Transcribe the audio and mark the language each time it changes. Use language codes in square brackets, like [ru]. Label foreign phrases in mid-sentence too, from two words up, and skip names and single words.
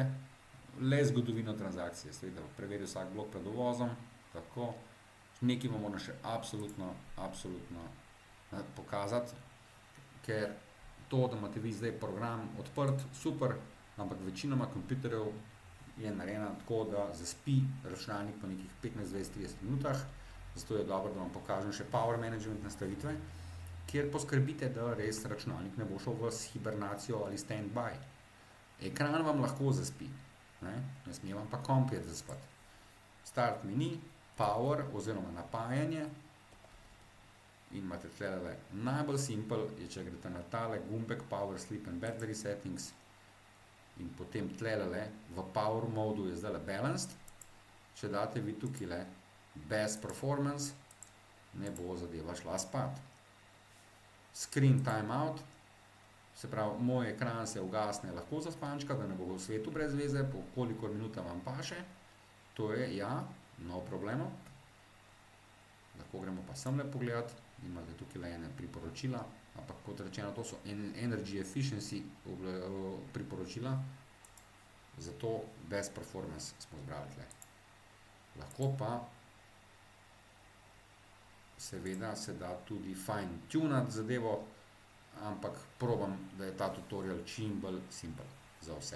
[sl] Le zgodovino transakcije, seveda preveri vsak blok pred uvozom, tako, nekaj vam moram še absolutno pokazati, ker to, da imate vi zdaj program odprt, super, ampak večinoma kompjuterjev je narejena tako, da zaspi računalnik po nekih 15, 20, 30 minutah, zato je dobro, da vam pokažem še [en] power management [sl] nastavitve, kjer poskrbite, da res računalnik ne bo šel v hibernacijo ali stand-by. Ekran vam lahko zaspi, ne sme vam pa komplet zaspati. [en] Start menu, [sl] power oziroma napajanje in imate tlele najbolj simple, je če greste na tale gumbek [en] power, sleep and battery settings [sl] in potem tlele v power modu je zdaj balanced, če date vi tukaj [en] best performance, [sl] ne bo zadeva šla spat. [en] Screen timeout, [sl] se pravi, moj ekran se ugasne lahko za spančka, da ne bo v svetu brez veze, po kolikor minuta vam paše, to je, ja, [es] no problemo. [sl] Lahko gremo pa semle pogledat, imate tukaj ene priporočila, ampak kot rečeno, to so [en] energy efficiency [sl] priporočila, zato [en] best performance [sl] smo zbrali tle. Lahko pa seveda se da tudi fine tunati zadevo, ampak probam, da je ta tutorial čim bolj simple za vse.